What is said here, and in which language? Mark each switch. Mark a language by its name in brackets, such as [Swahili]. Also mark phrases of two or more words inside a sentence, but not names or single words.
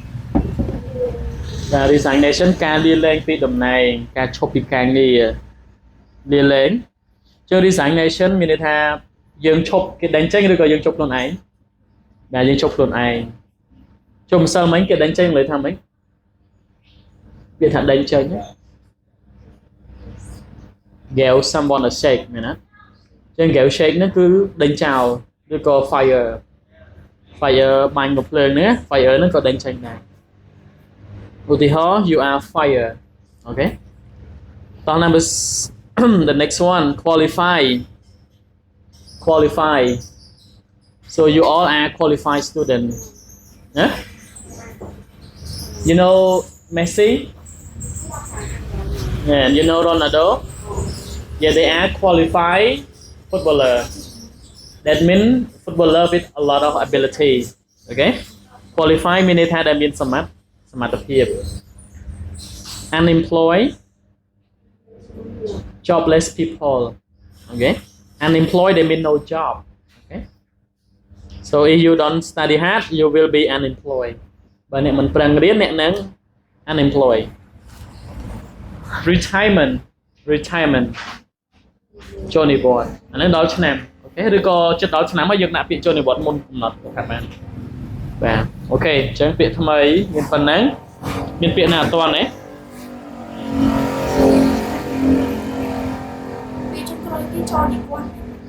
[Khmer] បាទ resignation ការលាលែងពីតំណែងការឈប់ពីការងារលាលែងចុះ resignation មានន័យថាយើងឈប់គេដេញចេញឬក៏យើងឈប់ខ្លួនឯងបាទយើងឈប់ខ្លួនឯងចុះម្សិលមិញគេដេញចេញលើថាម៉េចវាថាដេញចេញ [English] give someone a shake [Khmer] មែនណាចឹង [English] give shake [Khmer] ហ្នឹងគឺដេញចោលឬក៏ [English] fire [Khmer] បាញ់កំភ្លើងហ្នឹង [English] fire [Khmer] ហ្នឹងក៏ដេញចេញដែរឧទាហរណ៍ [English] you are fired okay តោះ number the next one qualify so you all are qualified students yeah? You know Messi and you know Ronaldo yeah they are qualified footballer that means footballer with a lot of ability okay qualify [Khmer] មានន័យថាដែលមានសមត្ថភាព [English] unemployed jobless people okay unemployed they mean no job okay so if you don't study hard you will be unemployed [Khmer] បើអ្នកមិនប្រឹងរៀនអ្នកនឹង [English] unemployed [Khmer] retirement ចូលនិវត្តន៍អានេះដល់ឆ្នាំអូខេឬក៏ជិតដល់ឆ្នាំហើយយើងដាក់ពាក្យចូលនិវត្តន៍មុនកំណត់ខាត់បានបាទអូខេអញ្ចឹងពាក្យថ្មីមានប៉ុណ្ណឹងមានពាក្យណាអត់ទាន់ទេ វាចុងក្រោយគេចូលនិវត្តន៍